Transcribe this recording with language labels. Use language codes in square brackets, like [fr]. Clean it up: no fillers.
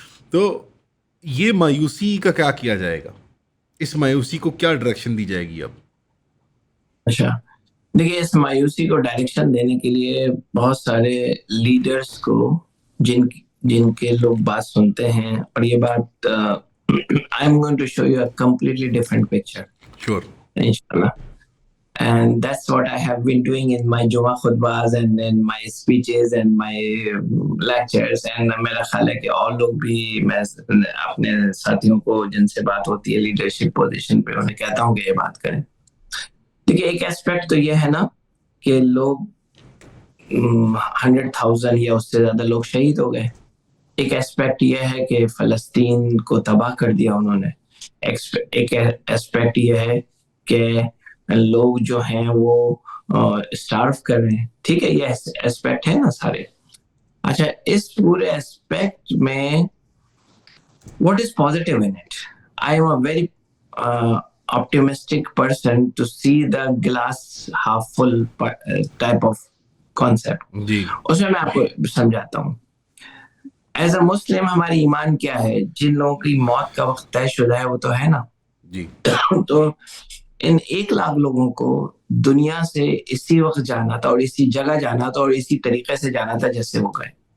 [ur] تو یہ مایوسی کا کیا کیا جائے گا, اس مایوسی کو کیا ڈائریکشن دی جائے گی اب؟ اچھا دیکھیے, اس مایوسی کو ڈائریکشن دینے کے لیے بہت سارے لیڈرز کو جن کے لوگ بات سنتے ہیں, اور یہ بات I am going to show you a completely different picture. [en] Sure. Inshallah. And that's what I have been doing in my Jummah khutbahs and in my speeches and my lectures. [ur] And میرا خیال ہے کہ اور لوگ بھی, میں اپنے ساتھیوں کو جن سے بات ہوتی ہے لیڈرشپ پوزیشن پہ, انہیں کہتا ہوں کہ یہ بات کریں. دیکھیے ایک ایسپیکٹ تو یہ ہے نا کہ لوگ 100,000 یا اس سے زیادہ لوگ شہید ہو گئے. ایک ایسپیکٹ یہ ہے کہ فلسطین کو تباہ کر دیا انہوں نے. ایک ایسپیکٹ یہ ہے کہ لوگ جو ہیں وہ اسٹارف کر رہے ہیں. ٹھیک ہے, یہ ایسپیکٹ ہے نا سارے. اچھا, اس پورے ایسپیکٹ میں what is positive in it? [en] I am a very optimistic person to see the glass half full type of concept. [ur] جی, اس میں آپ کو سمجھاتا ہوں. ایز اے مسلم ہماری ایمان کیا ہے, جن لوگوں کی موت کا وقت طے شدہ ہے وہ تو ہے نا. جی, تو ان 1 لاکھ لوگوں کو دنیا سے اسی وقت جانا تھا, اور اسی جگہ جانا تھا, اور اسی طریقے سے جانا تھا جیسے وہ گئے.